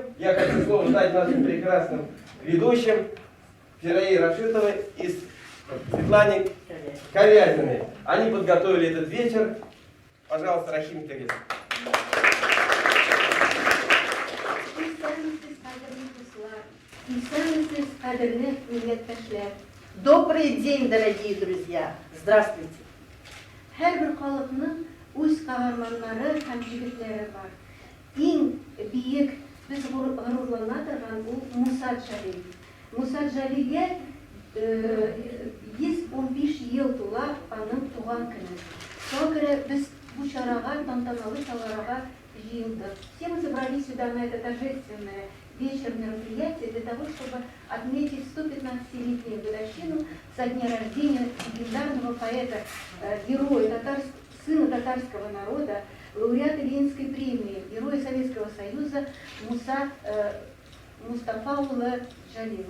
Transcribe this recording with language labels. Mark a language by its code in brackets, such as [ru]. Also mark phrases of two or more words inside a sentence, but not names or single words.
[ru] Я хочу слово дать нашим прекрасным ведущим Фираи Рашитовой и Светлане Ковязиной. Они подготовили этот вечер. Пожалуйста, Рахим Терес. Добрый день, дорогие друзья! Здравствуйте! [tt] Her bir халыкның үз каһарманнары һәм җегетләре бар. Иң бийек без горурлана торган ул Муса Джалил. Муса Джалилгә 115 ел тула аның туган көне. Шуңа күрә без бу чарага, тантаналы чарага җыелдык. [ru] Все мы собрались сюда на это торжественное вечер мероприятия для того, чтобы отметить 115-летнюю годовщину со дня рождения легендарного поэта, героя, сына татарского народа, лауреата Ленинской премии, героя Советского Союза Мустафаула Джалилова.